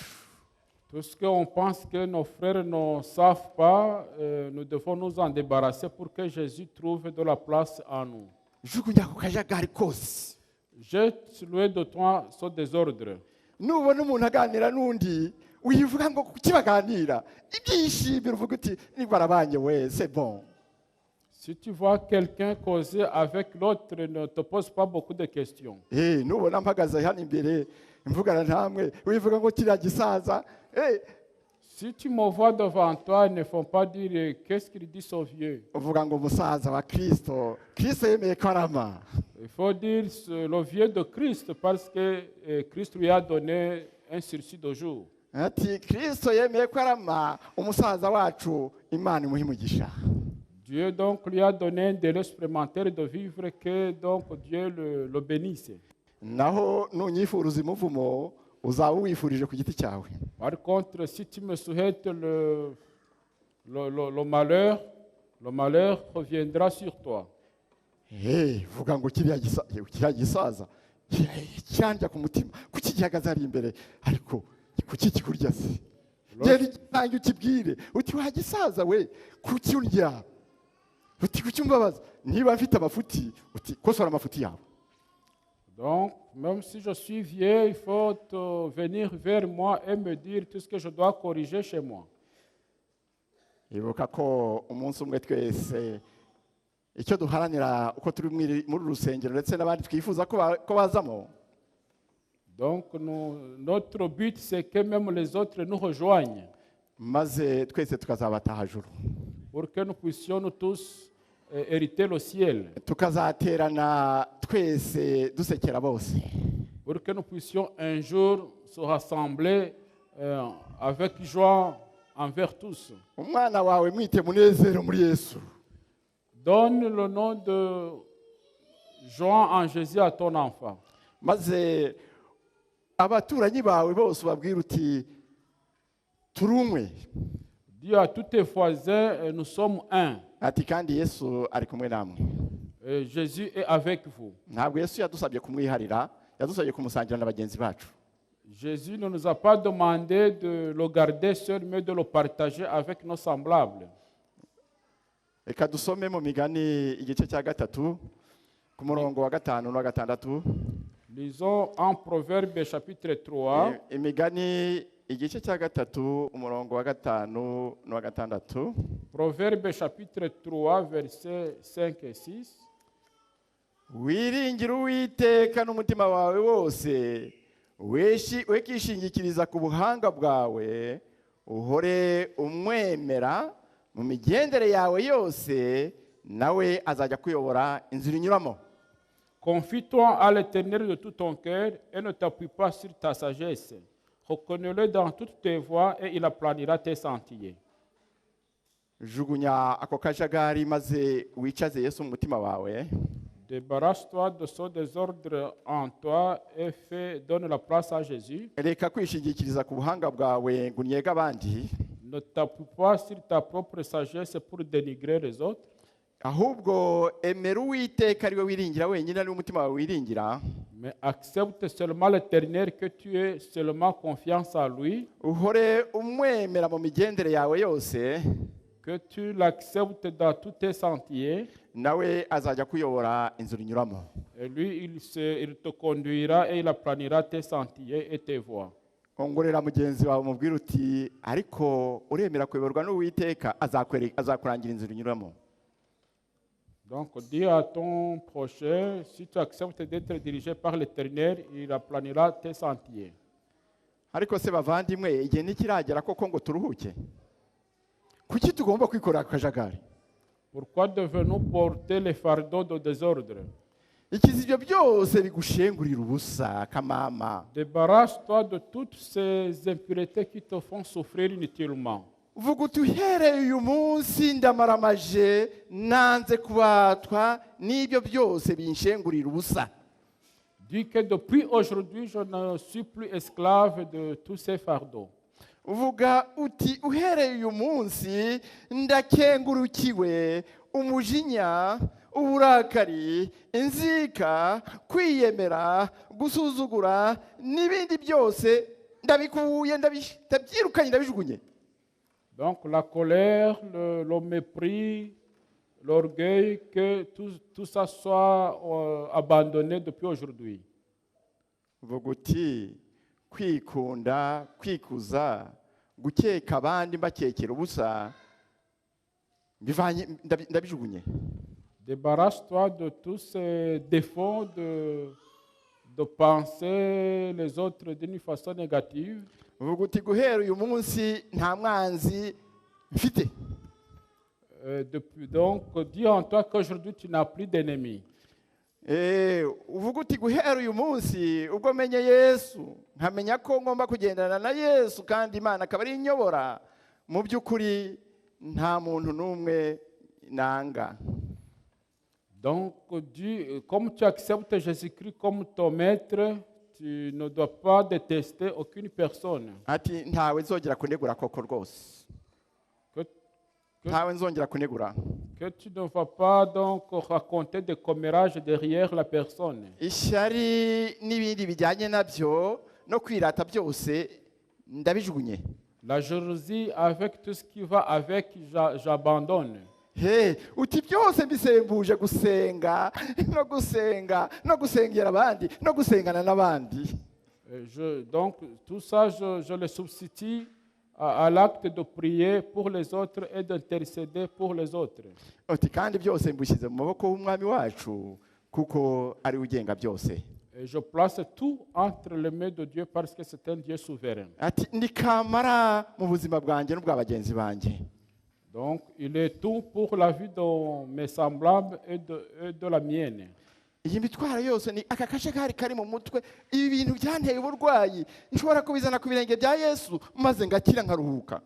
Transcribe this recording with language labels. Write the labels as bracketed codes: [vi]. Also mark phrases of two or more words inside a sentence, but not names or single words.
[fr] Tout ce qu'on pense que nos frères ne savent pas, nous devons nous en débarrasser pour que Jésus trouve de la place en nous. [rw] Jugunya ku kajagari kose. [fr] Jette loin de toi ce désordre. [rw] Nubona umuntu aganira n'undi wivuga ngo kuki baganira, ibyishimiro uvuga uti nibarabanye we, [fr] c'est bon. Si tu vois quelqu'un causer avec l'autre, ne te pose pas beaucoup de questions. [rw] Nubona mpagaze hano imbere mvugana namwe wivuga ngo kiriya gisaza, [fr] Si tu me vois devant toi, ne faut pas dire qu'est-ce qu'il dit ce vieux. [rw] uvuga ngo umusaza wa Kristo, Kristo yemeye ko arama. [fr] Il faut dire le vieux de Christ parce que Christ lui a donné un sursis de jour. [rw] Ati Kristo yemeye ko arama, umusaza wacu Imana imuhe umugisha. [fr] Dieu donc lui a donné un délai supplémentaire de vivre que donc Dieu le bénisse. [rw] Naho nunyifuruza umuvumo uzaba uwifurije ku giti cyawe. [fr] Par contre, si tu me souhaites le malheur reviendra sur toi. [rw] Vuga ngo kiriya gisaza cyandya ku mutima, kuki gihagaze ari imbere, ariko kuki kikurya se? Gera igitange ukibwire uti wa gisaza we, kuki urya? Uti kuki umbabaza? Niba mfite amafuti uti kosora amafuti yawe. [fr] Donc, même si je suis vieux, il faut venir vers moi et me dire tout ce que je dois corriger chez moi. [rw] Ibuka ko umunsi umwe twese icyo duharanira uko turi muri rusengero ndetse n'abandi twifuza ko bazamo. [fr] Donc, notre but, c'est que même les autres nous rejoignent. [rw] Maze twese tukazabataha juru. [fr] Pour que nous puissions nous tous hériter le ciel. [rw] Tukazaterana twese dusekera bose. [fr] Pour que nous puissions un jour se rassembler avec joie envers tous. [rw] Umwana wawe mwite munezero muri Yesu. [fr] Donne le nom de joie en Jésus à ton enfant. [rw] Maze abaturanyi bawe bose babwira uti turumwe. [fr] Dis à tous tes voisins, nous sommes un. [rw] Ati kandi Yesu ari kumwe namwe. [fr] Jésus est avec vous. [rw] Ntabwo Yesu yadusabye kumwiharira, yadusabye kumusangira na bagenzi bacu. [fr] Jésus ne nous a pas demandé de le garder seul, mais de le partager avec nos semblables. [rw] Reka dusome mu Migani igice cya gatatu ku murongo wa 5 no 6. [fr] Lisons en Proverbe chapitre 3. [rw] Imigani igice cya gatatu umurongo wa 5 no 6. [fr] Proverbe chapitre 3 versets 5 et 6. [rw] Wiringira Uwiteka n'umutima wawe wose, wekishingikiriza ku buhanga bwawe, uhore umwemera mu migendere yawe yose, nawe azajya kuyobora inzira inyuramo. [fr] Confie-toi à l'Éternel de tout ton cœur et ne t'appuie pas sur ta sagesse. Reconnais-le dans toutes tes voies et il aplanira tes sentiers. [rw] Jugunya ako kajagari maze wicaze Yesu mu mutima wawe. [fr] Débarrasse-toi de ce désordre en toi et donne la place à Jésus. [rw] Reka kwishingikiriza ku buhanga bwawe ngo unyege abandi. [fr] Ne t'appuie pas sur ta propre sagesse pour dénigrer les autres. [rw] Ahubwo emera Uwiteka ari we wiringira wenyine, ari umutima wawe wiringira. [fr] Mais accepte seulement l'Éternel, que tu aies seulement confiance en lui. [rw] Uhore umwemera mu migendere yawe yose. [fr] Que tu l'acceptes dans tous tes sentiers. [rw] Nawe azajya kuyobora inzira inyuramo. [fr] Et lui, il te conduira et il aplanira tes sentiers et tes voies. [rw] Ongorera mugenzi wawe mubwira uti ariko uremera kuyoborwa n'Uwiteka, azakurangira inzira inyuramo. [fr] Donc, dis à ton prochain, si tu acceptes d'être dirigé par l'Éternel, il aplanira tes sentiers. [rw] Ariko se bavandimwe, igihe ntikiragera koko ngo turuhuke? Kuki tugomba kwikorera akajagari? [fr] Pourquoi devons-nous porter les fardeaux de désordre? [rw] Ikizi ibyo byose bigushengurira ubusa kamama. [fr] Débarrasse-toi de toutes ces impuretés qui te font souffrir inutilement. [rw] vuga uti uhereye uyu munsi ndamaramaje nanze kubatwa n'ibyo byose binshengurira ubusa. [fr] Dis que depuis aujourd'hui, je ne suis plus esclave de tous ces fardeaux. [rw] Uvuga uti uhereye uyu munsi ndakengurukiwe umujinya, uburakari, inzika, kwiyemera, gusuzugura n'ibindi byose ndabikuye, ndabyirukanye, ndabijugunye. [fr] Donc la colère, le mépris, l'orgueil, que tout ça soit abandonné depuis aujourd'hui. [rw] Uvuga uti kwikunda, kwikuza, gukeka abandi mbakekera ubusa ndabijugunye. [fr] Débarrasse-toi de tous ces défauts de penser les autres d'une façon négative. [rw] Uvuga uti guhera uyu munsi nta mwanzi mfite. [fr] Donc, dis en toi qu'aujourd'hui tu n'as plus d'ennemis. [rw] Uvuga uti guhera uyu munsi ubwo menye Yesu nkamenya ko ngomba kugendana na Yesu kandi Imana akaba ari inyobora, mu by'ukuri nta muntu n'umwe nanga. [fr] Donc, comme tu acceptes Jésus-Christ comme ton maître, tu ne dois pas détester aucune personne. [rw] Ati ntawe nzongera kunegura koko rwose. Ntawe nzongera kunegura. [fr] Que tu ne vas pas donc raconter des commérages derrière la personne. [rw] Ishyari n'ibindi bijyanye nabyo no kwirata byose ndabijugunye. [fr] La jalousie avec tout ce qui va avec, j'abandonne. [rw] Uti byose mbisembuje gusenga no gusengera abandi no gusengana n'abandi. [fr] Donc tout ça, je le substitue à l'acte de prier pour les autres et d'intercéder pour les autres. [rw] Uti kandi byose mbushyize mu maboko y'umwami wacu kuko ari ugenga byose. [fr] Et je place tout entre les mains de Dieu parce que c'est un Dieu souverain. [rw] Ati ndikamara mu buzima bwanjye n'ubwa bagenzi banjye. [fr] Donc, il est tout pour la vie de mes semblables et de la mienne. [rw] Iyi mitwaro yose ni aka kajagari kari mu mutwe, ibi bintu byanteye uburwayi nshobora kubizana ku birenge bya Yesu maze ngakira nkaruhuka.